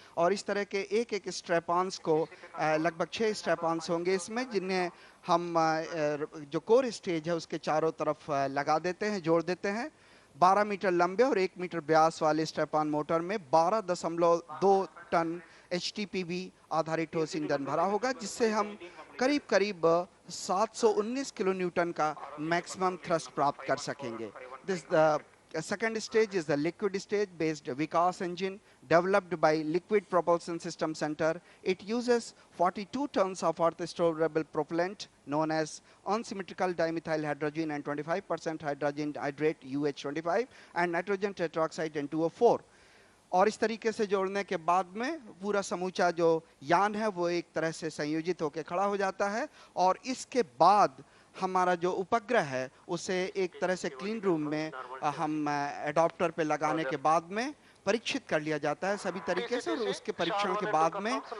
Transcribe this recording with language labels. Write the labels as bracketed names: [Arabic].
[Hindi] और इस तरह के एक एक स्ट्रैपॉन्स को लगभग 6 स्ट्रैपॉन्स होंगे इसमें, जिन्हें हम जो कोर स्टेज है उसके चारों तरफ लगा देते हैं, जोड़ देते हैं। 12 मीटर लंबे और 1 मीटर व्यास वाले स्ट्रैपॉन मोटर में 12.2 टन HTPB आधारित ठोस ईंधन भरा होगा, जिससे हम करीब करीब 719 किलो न्यूटन का मैक्सिमम थ्रस्ट प्राप्त कर सकेंगे। [English] This second stage is the liquid stage based Vikas engine developed by Liquid Propulsion System Center. It uses 42 tons of earth storable propellant known as unsymmetrical dimethyl hydrogen and 25% hydrogen hydrate UH25 and nitrogen tetroxide N2O4. [Hindi] और इस तरीके से जोड़ने के बाद में पूरा समूचा जो यान है वो एक तरह से संयोजित होकर खड़ा हो जाता है। और इसके बाद हमारा जो उपग्रह है उसे एक तरह से क्लीन रूम में हम एडॉप्टर पे लगाने के बाद में परीक्षित कर लिया जाता है सभी तरीके से। और उसके परीक्षण के बाद में